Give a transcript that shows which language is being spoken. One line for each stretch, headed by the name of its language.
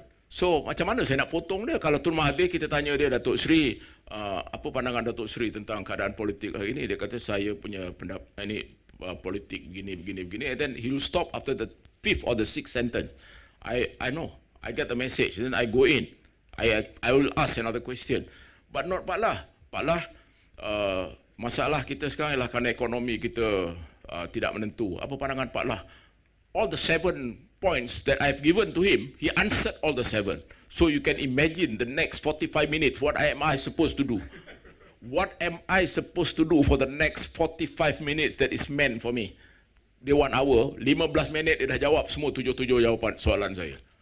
Malay: So macam mana saya nak potong dia? Kalau Tun Mahathir kita tanya dia, Datuk Seri, apa pandangan Datuk Seri tentang keadaan politik hari ini? Dia kata saya punya pendapat ini politik begini,
English: and then he will stop after the 5th or the 6th sentence. I know, I get the message, then I go in. I will ask another question. But not Pak Lah.
Malay: Pak Lah, masalah kita sekarang ialah kerana ekonomi kita tidak menentu. Apa pandangan Pak Lah?
English: All the 7 points that I've given to him, he answered all the 7. So you can imagine the next 45 minutes, what am I supposed to do? What am I supposed to do for the next 45 minutes that is meant for me?
Malay: Dia 1 hour, 15 minit dia dah jawab semua 7 jawapan soalan saya.